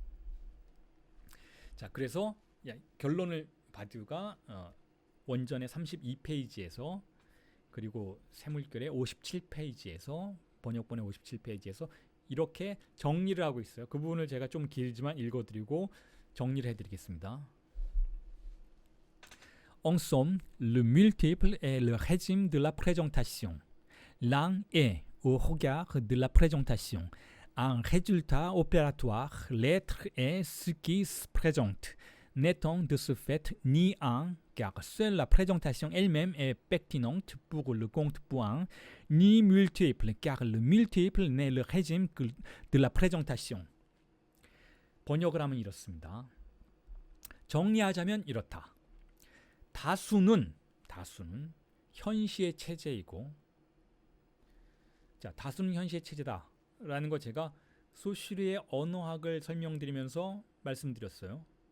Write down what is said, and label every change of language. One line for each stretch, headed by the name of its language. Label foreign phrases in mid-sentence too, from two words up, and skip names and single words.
Korean: 자, 그래서 결론을 바디우가 원전의 32페이지에서 그리고 세물결의 57페이지에서 번역본의 57페이지에서 이렇게 정리를 하고 있어요. 그 부분을 제가 좀 길지만 읽어드리고 정리를 해드리겠습니다.
French: En somme, le multiple est le régime de la présentation. L'un est, au regard de la présentation, un résultat opératoire. L'être est ce qui se présente, n'étant de ce fait ni un, car seule la présentation elle-même est pertinente pour le contrepoint, ni multiple, car le multiple n'est le régime que de la présentation.
Korean: 번역을 하면 이렇습니다. 정리하자면 이렇다. 다수는 현시의 체제이고, 자, 다수는 현시의 체제다라는 거 제가 소슈리의 언어학을 설명드리면서 말씀드렸어요.